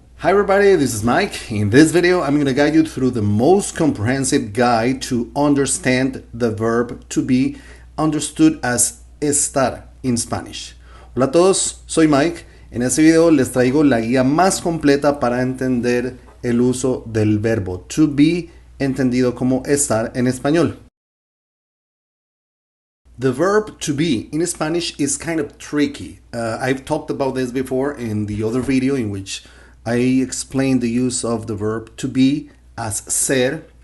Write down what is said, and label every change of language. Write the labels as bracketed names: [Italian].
[English] Hi everybody, this is Mike. In this video, I'm going to guide you through the most comprehensive guide to understand the verb to be, understood as estar in Spanish. [Spanish] Hola a todos, soy Mike. En este video les traigo la guía más completa para entender el uso del verbo to be, entendido como estar en español. [English] The verb to be in Spanish is kind of tricky. I've talked about this before in the other video in which I explained the use of the verb to be as ser.